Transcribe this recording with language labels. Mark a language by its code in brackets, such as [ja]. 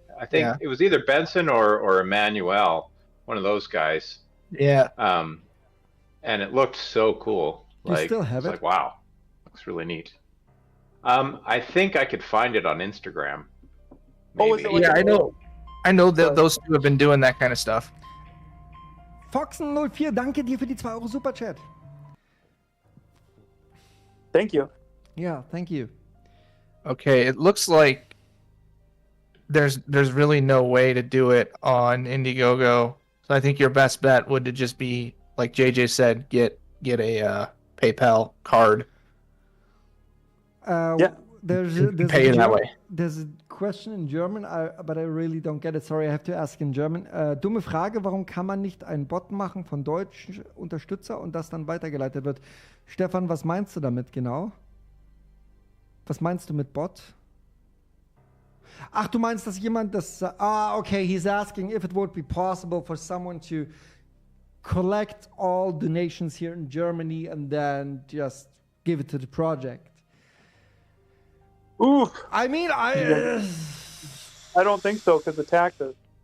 [en] I think it was either Benson or Emmanuel, one of those guys. Yeah. And it looked so cool. You still have it? Like, wow. Looks really neat. I think I could find it on Instagram. Maybe. Yeah, I know that those two have been doing that kind of stuff. [de] Foxen04, danke dir für die 2 Euro Superchat. [en] Thank you. Yeah, thank you. Okay, it looks like there's really no way to do it on Indiegogo. So I think your best bet would to just be, like JJ said, get a PayPal card. There's pay it that way. There's a question in German, but I really don't get it. Sorry, I have to ask in German. [de] Dumme Frage, warum kann man nicht einen Bot machen von deutschen Unterstützer und das dann weitergeleitet wird? Stefan, was meinst du damit genau? Was meinst du mit Bot? Ach, du meinst, dass jemand das... [en] okay, he's asking if it would be possible for someone to collect all donations here in Germany and then just give it to the project. Ooh. I mean, I don't think so because of taxes.